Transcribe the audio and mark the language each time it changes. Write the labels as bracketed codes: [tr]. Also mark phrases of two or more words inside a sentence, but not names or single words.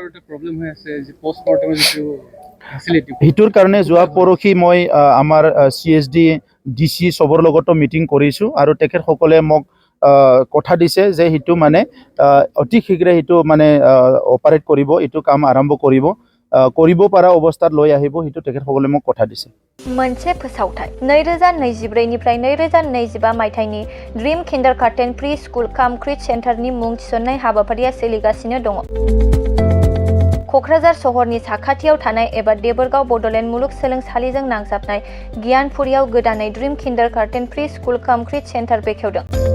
[as] সেইটোৰ কাৰণে যোৱা পৰহি মই আমাৰ CSD DC চবৰ লগতো মিটিং কৰিছোঁ আৰু তেখেতসকলে মোক কথা দিছে যে সেইটো মানে অতি শীঘ্ৰে সেইটো মানে অপাৰেট কৰিব, এইটো কাম আৰম্ভ কৰিব পৰা অৱস্থাত লৈ আহিব, সেইটো তেখেতসকলে মোক কথা দিছে। [brx] मोनसे फोसावथाय 2024 निफ्राय 2025 मायथाइनि ड्रीम किन्डारगार्टेन प्रि स्कुल काम क्रिट सेन्टारनि मुं थिसननाय हाबाफारिया सोलिगासिनो दङ। क'क्राझार सहरनि साखाथियाव थानाय एबा देबोरगाव बड'लेण्ड मुलुगसोलोंसालिजों नांजाबनाय गियानपुरियाव गोदानै ड्रीम किन्डारगार्टेन प्रि स्कुल काम क्रिट सेन्टार बेखेवदों।